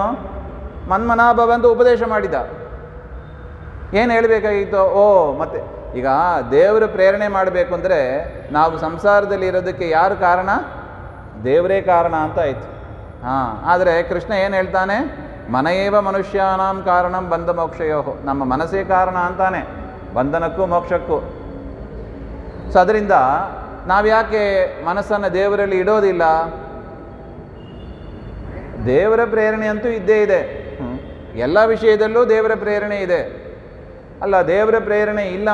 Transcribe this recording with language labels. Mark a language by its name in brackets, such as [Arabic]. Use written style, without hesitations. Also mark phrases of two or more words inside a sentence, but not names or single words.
[Kannada] ಮನ್ಮನಾಭವ ಅಂತ ಉಪದೇಶ ಮಾಡಿದ. ಏನು ಹೇಳಬೇಕಾಗಿತ್ತು? ಮತ್ತೆ ಈಗ ದೇವರು ಪ್ರೇರಣೆ ಮಾಡಬೇಕು ಅಂದರೆ ನಾವು ಸಂಸಾರದಲ್ಲಿ ಇರೋದಕ್ಕೆ ಯಾರು ಕಾರಣ? ದೇವರೇ ಕಾರಣ ಅಂತ ಆಯಿತು. ಆದರೆ ಕೃಷ್ಣ ಏನು ಹೇಳ್ತಾನೆ? [Sanskrit] ಮನಯೇವ ಮನುಷ್ಯಾನಾಂ ಕಾರಣಂ ಬಂಧ ಮೋಕ್ಷಯೋ. [Kannada] ನಮ್ಮ ಮನಸ್ಸೇ ಕಾರಣ ಅಂತಾನೆ ಬಂಧನಕ್ಕೂ ಮೋಕ್ಷಕ್ಕೂ. ಸೊ ಅದರಿಂದ ನಾವು ಯಾಕೆ ಮನಸ್ಸನ್ನು ದೇವರಲ್ಲಿ ಇಡೋದಿಲ್ಲ? ದೇವರ ಪ್ರೇರಣೆ ಅಂತೂ ಇದ್ದೇ ಇದೆ. ಎಲ್ಲ ವಿಷಯದಲ್ಲೂ ದೇವರ ಪ್ರೇರಣೆ ಇದೆ. ಅಲ್ಲ, ದೇವರ ಪ್ರೇರಣೆ ಇಲ್ಲ.